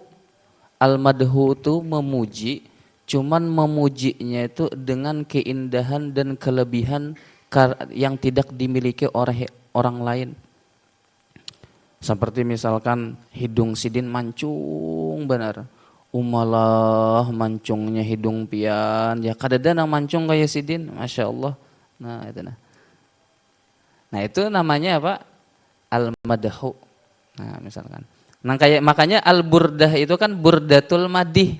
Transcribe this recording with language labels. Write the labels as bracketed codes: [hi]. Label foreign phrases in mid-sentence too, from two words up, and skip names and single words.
[bjn] Al-madhu itu memuji, cuman memujinya itu dengan keindahan dan kelebihan yang tidak dimiliki oleh orang lain. Seperti misalkan hidung sidin mancung benar. Umalah mancungnya hidung pian. Ya kadada nang mancung kayak sidin, [ar] ما شاء الله. [bjn] Nah itu namanya apa? Al-madhu. Nah misalkan. Nah kayak makanya al-burdah itu kan [ar] بردة المديح.